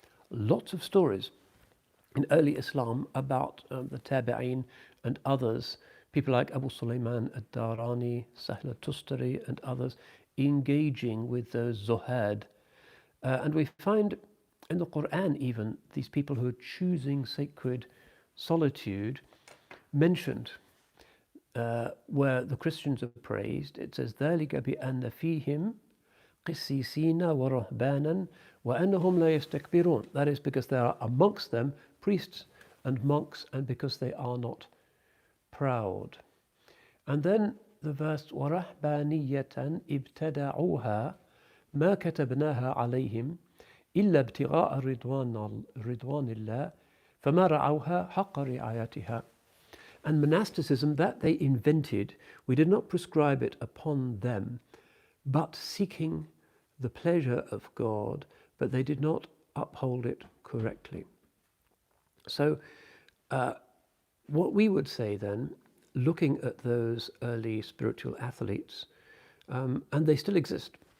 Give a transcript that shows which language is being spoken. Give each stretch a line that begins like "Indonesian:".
English: Lots of stories in early Islam about the Tabi'een and others, people like Abu Sulaiman ad-Darani, Sahl al-Tustari and others, engaging with those zuhad. And we find in the Qur'an even these people who are choosing sacred solitude mentioned. Where the Christians are praised, it says,
Arabic: ذَلِكَ بِأَنَّ فِيهِمْ قسيسين ورهبانا وأنهم لا يستكبرون.
English: That is because there are amongst them priests and monks, and because they are not proud. And then the verse
Arabic: وَرَهْبَانِيَّةً ابْتَدَعُوهَا مَا كَتَبْنَاهَا عَلَيْهِمْ إِلَّا ابْتِغَاءَ رِضْوَانِ اللَّهِ فَمَا رَعَوْهَا حَقَّ رِعَايَتِهَا.
English: And monasticism, that they invented, we did not prescribe it upon them, but seeking the pleasure of God, but they did not uphold it correctly. So what we would say then, looking at those early spiritual athletes, and they still exist.